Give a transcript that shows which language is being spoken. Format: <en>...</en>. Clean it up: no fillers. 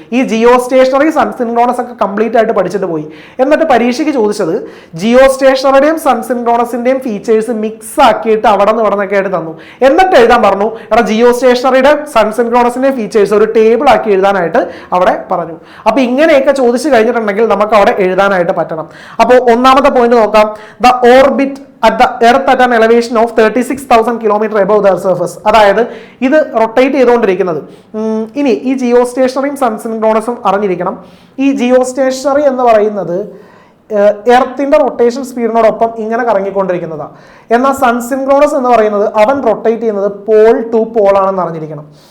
<ml>ഈ Jio stationery sun synchronous ഒക്കെ complete ആയിട്ട് പഠിച്ചിട്ട് പോയി. എന്നിട്ട് പരീക്ഷയ്ക്ക് ചോദിച്ചത് ജിയോ സ്റ്റേഷനറിയുടെയും സൺ സിൻക്രോണസിന്റെയും ഫീച്ചേഴ്സ് മിക്സ് ആക്കിയിട്ട് അവിടെ നിന്നൊക്കെ ആയിട്ട് തന്നു. എന്നിട്ട് എഴുതാൻ പറഞ്ഞു, എടാ ജിയോ സ്റ്റേഷനറിയുടെ സൺ സിൻക്രോണസിന്റെയും ഫീച്ചേഴ്സ് ഒരു ടേബിൾ ആക്കി എഴുതാനായിട്ട് അവിടെ പറഞ്ഞു. അപ്പൊ ഇങ്ങനെയൊക്കെ ചോദിച്ചു കഴിഞ്ഞിട്ടുണ്ടെങ്കിൽ നമുക്ക് അവിടെ എഴുതാനായിട്ട് പറ്റണം. അപ്പോൾ ഒന്നാമത്തെ പോയിന്റ് നോക്കാം.</ml> <en>The orbit at the earth at an elevation of 36,000 km above the surface.</en> <ml>അതായത് ഇത് റൊട്ടേറ്റ് ചെയ്തുകൊണ്ടിരിക്കുന്നത്. ഇനി ഈ ജിയോ സ്റ്റേഷനറിയും സൺ സിൻക്രോണസും അറിഞ്ഞിരിക്കണം. ഈ ജിയോ സ്റ്റേഷനറി എന്ന് പറയുന്നത് എർത്തിന്റെ റൊട്ടേഷൻ സ്പീഡിനോടൊപ്പം ഇങ്ങനെ കറങ്ങിക്കൊണ്ടിരിക്കുന്നതാണ്. എന്നാൽ സൺ സിൻക്രോണസ് എന്ന് പറയുന്നത് അവൻ റൊട്ടേറ്റ് ചെയ്യുന്നത് പോൾ ടു പോൾ ആണെന്ന് അറിഞ്ഞിരിക്കണം.</ml>